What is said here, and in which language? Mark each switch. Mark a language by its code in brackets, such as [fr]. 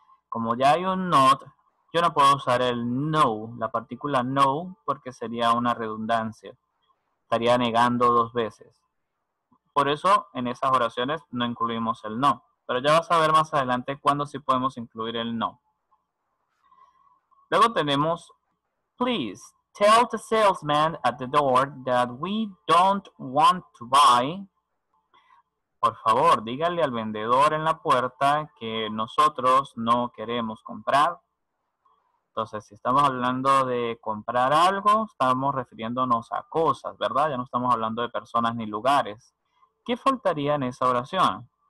[es] Como ya hay un not, yo no puedo usar el no, la partícula no, porque sería una redundancia. Estaría negando dos veces. Por eso en esas oraciones no incluimos el no. Pero ya vas a ver más adelante cuándo sí podemos incluir el no. Luego tenemos [en] please tell the salesman at the door that we don't want to buy. [es] Por favor, dígale al vendedor en la puerta que nosotros no queremos comprar. Entonces, si estamos hablando de comprar algo, estamos refiriéndonos a cosas, ¿verdad? Ya no estamos hablando de personas ni lugares. ¿Qué faltaría en esa oración?